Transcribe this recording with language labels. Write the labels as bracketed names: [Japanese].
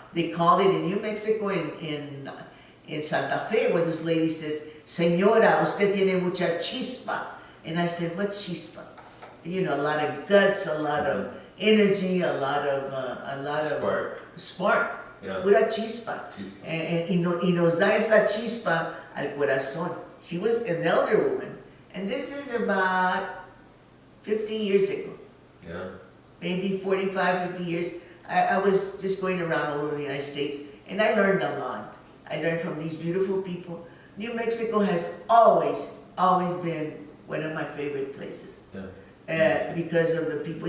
[English] They call it in New Mexico, in Santa Fe, where this lady says, [Spanish] Señora, usted tiene mucha chispa. [English] And I said, what chispa? You know, a lot of guts, a lot of energy, a lot of spark. Yeah. [Spanish] Pura chispa. Y nos da esa chispa al corazón. [English] She was an elder woman. And this is about 50 years ago. Yeah. Maybe 45, 50 years. I was just going around all over the United States, and I learned a lot. I learned from these beautiful people. New Mexico has always been one of my favorite places. Yeah. Because of the people.